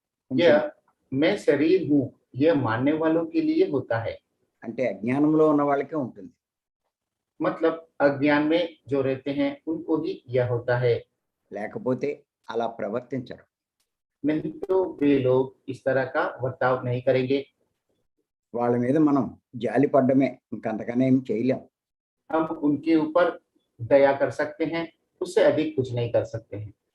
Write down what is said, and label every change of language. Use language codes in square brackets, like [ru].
[hi] यह मैं शरीर हूँ यह मानने वालों के लिए होता है। [te] అంటే అజ్ఞానంలో ఉన్న వాళ్ళకే ఉంటుంది. [hi] मतलब अज्ञान में जो रहते हैं उनको ही यह होता है, [te] లేకపోతే అలా ప్రవర్తించరు. [hi] नहीं तो वे लोग इस तरह का बर्ताव नहीं करेंगे। [te] వాళ్ళ మీద మనం జాలి పడ్డమే, ఇంకంతకన్నా ఏం చేయలేం. [hi] हम उनके ऊपर दया कर सकते हैं, उससे अधिक कुछ नहीं कर सकते हैं।